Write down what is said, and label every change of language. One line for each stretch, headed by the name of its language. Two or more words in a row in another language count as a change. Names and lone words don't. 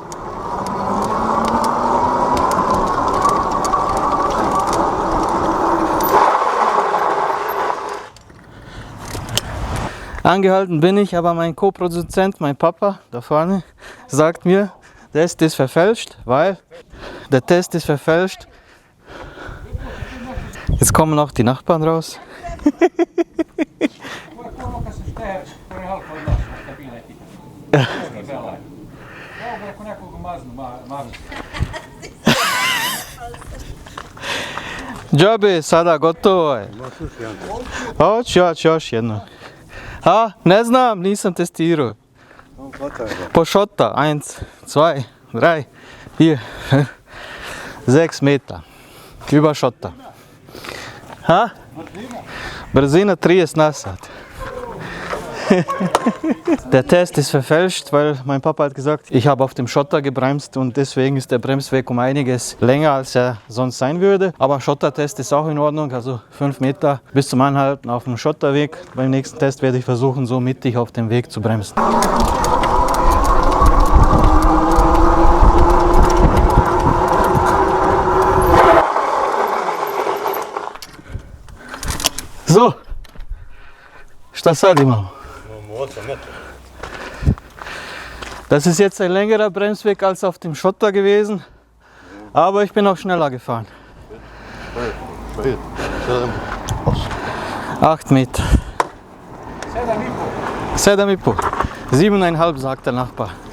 German: Angehalten bin ich, aber mein Co-Produzent, mein Papa da vorne, sagt mir, der Test ist verfälscht, weil der Test ist verfälscht. Jetzt kommen auch die Nachbarn raus.
Bosnian: Džabe, sada gotovo je. Još jedno. A, ne znam, nisam testirao.
German: Po Schotter, 1, 2, 3, 4, 6 Meter. Über Schotter.
Bosnian: Ha? Brzina 30 na sat.
German: Der Test ist verfälscht, weil mein Papa hat gesagt, ich habe auf dem Schotter gebremst und deswegen ist der Bremsweg um einiges länger, als er sonst sein würde. Aber Schottertest ist auch in Ordnung, also 5 Meter bis zum Anhalten auf dem Schotterweg. Beim nächsten Test werde ich versuchen, so mittig auf dem Weg zu bremsen. So,
Bosnian: šta sad imamo?
German: Das ist jetzt ein längerer Bremsweg als auf dem Schotter gewesen, aber ich bin auch schneller gefahren. 8 Meter. 7,5. 7,5 sagt der Nachbar.